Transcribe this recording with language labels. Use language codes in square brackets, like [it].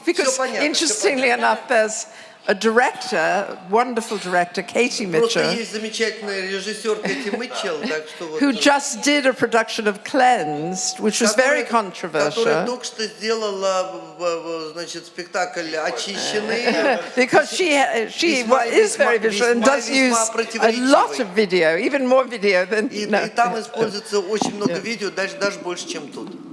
[en] Because interestingly enough, there's a director, wonderful director, Katie [ru] Просто [en] Mitchell, [ru] есть замечательный режиссер Кэти Митчелл, так что вот. [en] who just did a production of Cleansed, which was very controversial. [ru] Которая только что сделала, значит, спектакль «Очищенный». [en] Because she is very visual and does use a lot of video, even more video than. [ru] И там используется очень много видео, даже больше, чем тут.